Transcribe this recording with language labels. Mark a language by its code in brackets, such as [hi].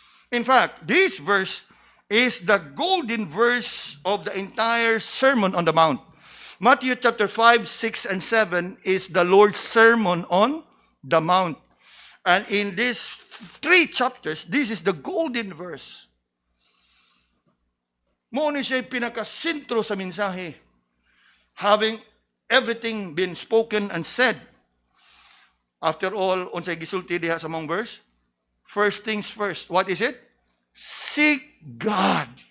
[en] In fact, this verse is the golden verse of the entire Sermon on the Mount. Matthew chapter 5, 6, and 7 is the Lord's Sermon on the Mount. And in these 3 chapters, this is the golden verse. [ceb] Mo ni siya pinakasentro sa mensahe. [en] Having everything been spoken and said. After all, [ceb] unsay gisulti diha sa mong verse? [en] First things first. What is it? Seek God.